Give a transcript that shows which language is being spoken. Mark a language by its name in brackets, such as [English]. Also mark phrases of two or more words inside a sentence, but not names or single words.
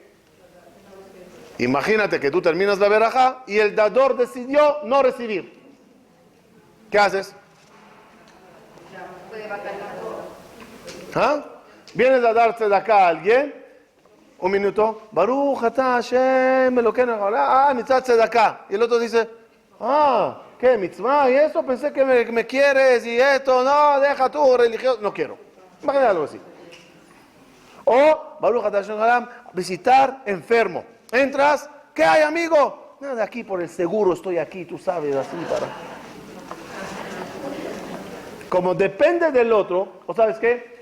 [Spanish] Imagínate que tú terminas la verajá y el dador decidió no recibir. ¿Qué haces? ¿Ah? Vienes a darse de acá a alguien, un minuto, [Hebrew] ברוך אתה השם אלוקינו מלך העולם, מצוה צדקה. [Spanish] Y el otro dice, ¿qué mitzvah? Y eso, pensé que me quieres y esto, no, deja tú, religioso, no quiero. Imagínate algo así. O, [Hebrew] ברוך אתה השם מלך העולם, [Spanish] visitar enfermo. Entras, ¿qué hay, amigo? Nada, aquí por el seguro estoy aquí, tú sabes, así para... Como depende del otro, ¿o sabes qué?